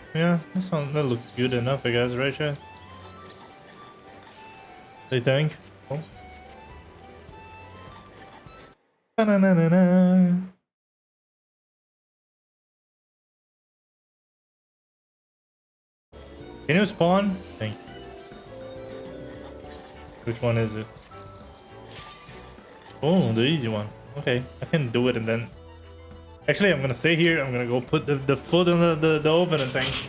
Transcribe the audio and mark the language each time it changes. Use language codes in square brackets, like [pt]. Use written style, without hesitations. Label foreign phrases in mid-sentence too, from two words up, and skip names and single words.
[en] Yeah, that looks good enough, I guess, right, chat? They think. Oh. Ba-na-na-na-na. Can you spawn? Thank you. Which one is it? Oh, the easy one. Okay, I can do it and then... Actually, I'm gonna stay here. I'm gonna go put the food in the oven and things.